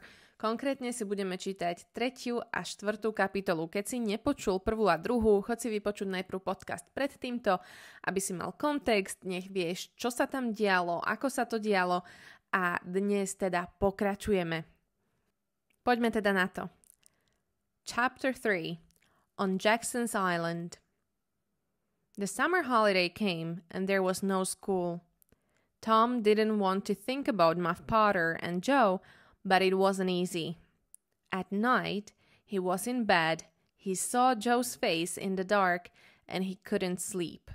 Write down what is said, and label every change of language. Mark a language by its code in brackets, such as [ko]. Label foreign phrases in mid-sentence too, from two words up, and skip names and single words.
[sk] Konkrétne si budeme čítať 3. a 4. kapitolu. Keď si nepočul prvú a druhú, chod si vypočuť najprv podcast pred týmto, aby si mal kontext, nech vieš, čo sa tam dialo, ako sa to dialo a dnes teda pokračujeme. Poďme teda na to. Chapter 3. [en] On Jackson's Island. The summer holiday came and there was no school. Tom didn't want to think about Muff Potter and Joe, but it wasn't easy. At night, he was in bed, he saw Joe's face in the dark, and he couldn't sleep.